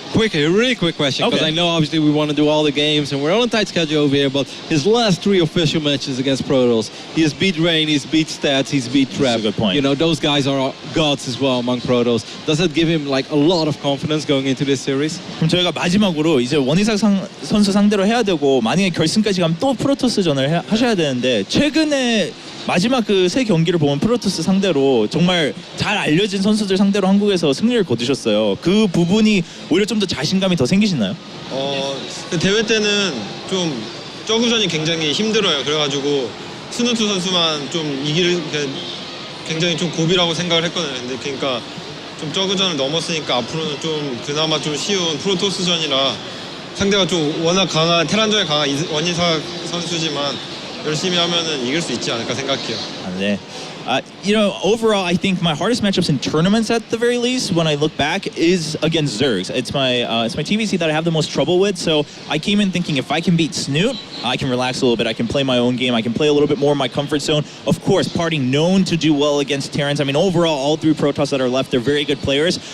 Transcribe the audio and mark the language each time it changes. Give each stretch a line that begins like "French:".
English: Really quick question, because Okay. I know obviously we want to do all the games and we're on a tight schedule over here, but his last 3 official matches against Protoss, he has beat Rain, he's beat Stats, he's beat Trap. That's a good point. You know, those guys are gods as well among Protoss. Does that give him like a lot of confidence going into this series?
Korean: 그럼 저희가 마지막으로 이제 원희삭 선수 상대로 해야 되고, 만약에 결승까지 가면 또 프로토스전을 하셔야 되는데, 최근에 마지막 그 세 경기를 보면 프로토스 상대로 정말 잘 알려진 선수들 상대로 한국에서 승리를 거두셨어요. 그 부분이 오히려 좀 더 자신감이 더 생기시나요? 그 대회 때는 좀 저그전이 굉장히 힘들어요. 그래가지고 스누트 선수만 좀 이길 굉장히 좀 고비라고 생각을 했거든요. 근데 그러니까 좀 저그전을 넘었으니까 앞으로는 좀 그나마 좀 쉬운 프로토스전이라, 상대가 좀 워낙 강한 테란전에 강한 원희삭 선수지만 열심히 하면은 이길 수 있지 않을까 생각해요. 네.
English: You know, overall, I think my hardest matchups in tournaments, at the very least, when I look back, is against Zergs. It's my TvZ that I have the most trouble with. So I came in thinking if I can beat Snute, I can relax a little bit. I can play my own game. I can play a little bit more in my comfort zone. Of course, Parting known to do well against Terrans. I mean, overall, all 3 Protoss that are left, they're very good players.